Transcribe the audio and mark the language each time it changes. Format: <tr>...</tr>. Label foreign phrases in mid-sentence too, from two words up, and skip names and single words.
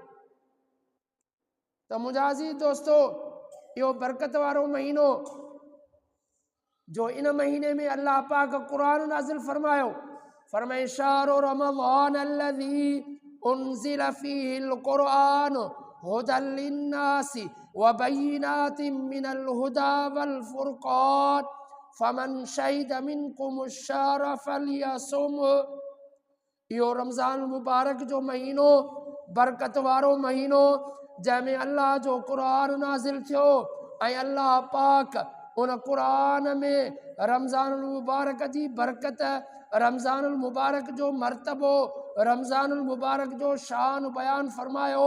<sd>त मुंहिंजा अज़ीज़ दोस्तो, इहो बरकत वारो महीनो जो इन महीने में अल्लाह पाक क़ुरान नाज़िल फरमायो, फरमाए</sd> <ar>شهر رمضان الذي أنزل فيه القرآن هدى للناس و بينات من الهدى والفرقان فمن شهد منكم الشهر فليصم.</ar> <sd>इहो रमज़ान मुबारक जो महीनो, बरकत वारो महीनो, जंहिंमें अल्लाह जो क़ुरान नाज़िल थियो ऐं अल्लाह पाक उन क़ुरान में रमज़ान मुबारक जी बरकत, रमज़ान मुबारक जो मर्तबो, रमज़ान मुबारक जो शान बयान फरमायो।</sd>